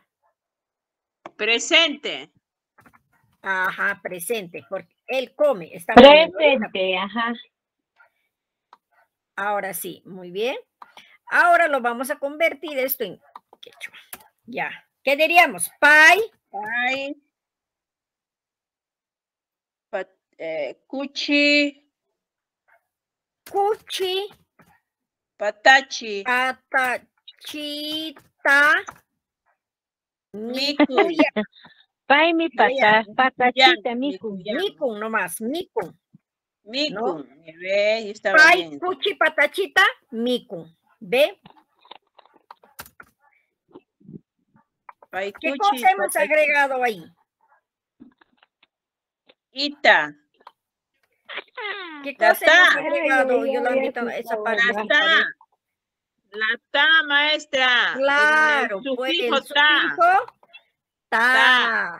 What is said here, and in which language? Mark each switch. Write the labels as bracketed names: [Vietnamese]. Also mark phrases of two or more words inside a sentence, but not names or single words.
[Spanish] Presente. Ajá, presente, porque él come. Está presente, ajá. Ahora sí, muy bien. Ahora lo vamos a convertir esto en quechua. Ya. ¿Qué diríamos? [Quechua] Pai. Pai. Cuchi. Cuchi. Patachi. Patachita. Miku. Pai mi patachita, miku. Miku nomás, miku. Miku. [Spanish] ¿No? Ve, [Quechua] Pai, cuchi, patachita, miku. [Spanish] ¿Ve? [Quechua] Pai, [Spanish] ¿Qué [Quechua] cuchi, [Spanish] cosa hemos agregado ahí? [Quechua] Ita. [Spanish] ¿Qué cosa hemos agregado, Yolandita, esa parte? La ta, maestra. Claro, el pues sufijo el sufijo ta.